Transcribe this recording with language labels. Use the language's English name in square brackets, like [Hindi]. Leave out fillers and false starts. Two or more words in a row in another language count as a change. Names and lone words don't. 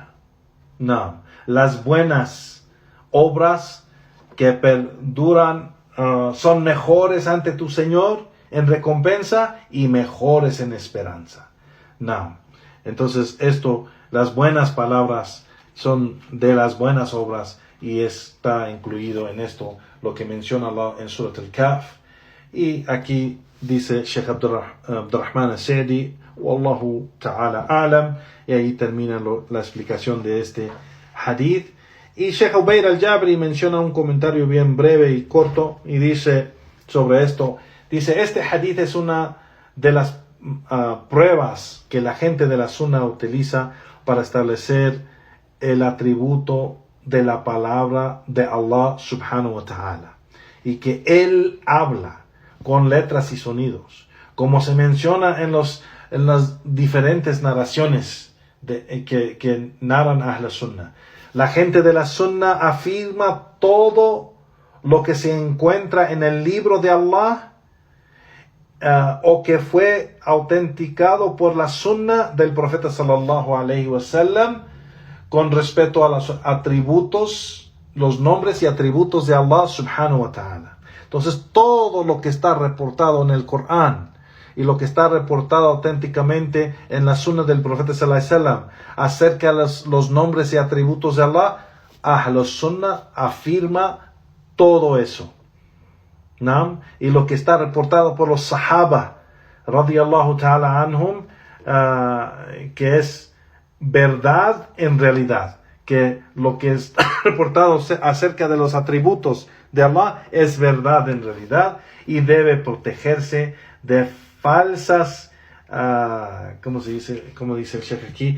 [Spanish] No, las buenas obras que perduran son mejores ante tu Señor en recompensa y mejores en esperanza. No. Entonces las buenas palabras son de las buenas obras y está incluido en esto lo que menciona Allah en Surat al-Kahf. Y aquí dice Sheikh Abdurrahman al-Sa'di, [Arabic] والله تعالى أعلم, [Spanish] y ahí termina la explicación de este hadith. Y Sheikh Ubayd al-Jabri menciona un comentario bien breve y corto y dice sobre esto, dice, este hadith es una de las pruebas que la gente de la Sunna utiliza para establecer el atributo de la palabra de Allah [Arabic] سبحانه وتعالى, [Spanish] y que Él habla con letras y sonidos, como se menciona en las diferentes narraciones que narran [Arabic] أهل السنة. [Spanish] La gente de la Sunnah afirma todo lo que se encuentra en el libro de Allah o que fue autenticado por la Sunnah del profeta [Arabic] صلى الله عليه وسلم [Spanish] con respecto a los atributos, los nombres y atributos de Allah [Arabic] سبحانه وتعالى. [Spanish] Entonces, todo lo que está reportado en el Corán y lo que está reportado auténticamente en la Sunna del profeta [Arabic] صلى الله عليه وسلم [Spanish] acerca de los nombres y atributos de Allah, [Arabic] أهل السنة [Spanish] afirma todo eso. ¿No? Y lo que está reportado por los Sahaba [Arabic] رضي الله تعالى عنهم, [Spanish] que es verdad en realidad, que lo que está reportado acerca de los atributos de Allah es verdad en realidad y debe protegerse de falsas, ¿cómo dice el Sheikh aquí?